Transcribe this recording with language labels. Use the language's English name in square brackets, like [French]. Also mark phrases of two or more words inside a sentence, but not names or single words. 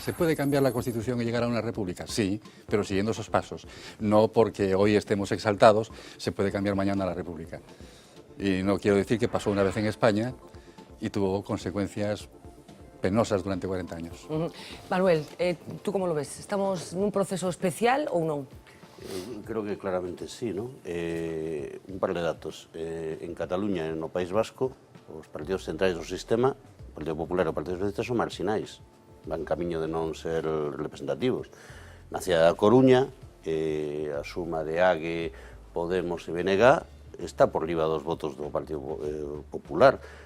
[Spanish] ¿Se puede cambiar la Constitución y llegar a una república? Sí, pero siguiendo esos pasos. No porque hoy estemos exaltados, se puede cambiar mañana la república. Y no quiero decir que pasó una vez en España y tuvo consecuencias penosas durante 40 años. Manuel, ¿tú cómo lo ves? ¿Estamos en un proceso especial [Galician] ou non? [Spanish] Creo que claramente sí, ¿no? Un par de datos. [Galician] En Cataluña, no País Vasco, os partidos centrais do sistema, o Partido Popular e o Partido Socialista, son marxinais. Van camiño de non ser representativos. Na cidade da Coruña, a suma de AGE, Podemos e BNG está por riba dos votos do Partido Popular.